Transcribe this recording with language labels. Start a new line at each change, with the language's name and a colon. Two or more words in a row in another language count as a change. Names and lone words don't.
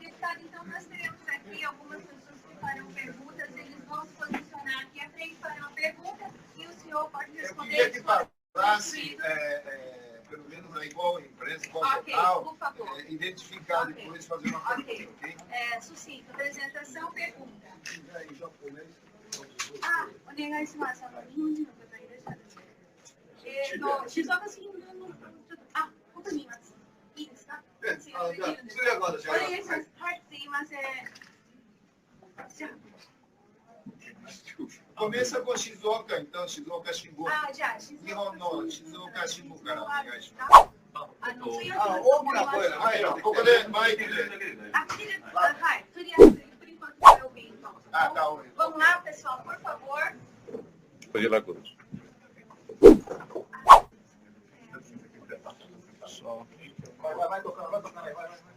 Portuguese: Deputado, então nós teremos aqui algumas pessoas que farão perguntas, eles vão se posicionar aqui à frente, farão a pergunta e o senhor pode responder. Eu queria que falasse, pelo menos aí, qual empresa, qual local, por favor. Identificar depois e fazer uma pergunta, ok? Sucinto, apresentação, pergunta.
Japanese: お願いします。日本人の方いらっしゃるので。静岡市のちょっと、ここにいます。いいですか？お願いします。はい、すいません。じゃあ。
Portuguese: Começa com Shizuoka, então, Shizuoka Shibu.
Japanese: じゃあ、日本の静岡支部からお願いします。大きな声で、はい、ここでマイクで。はい、とりあえず、
Portuguese: por enquanto está ouvindo. Tá ouvindo. Vamos lá, pessoal, por favor. Pode ir lá, Cruz. Vai tocando, aí, vai.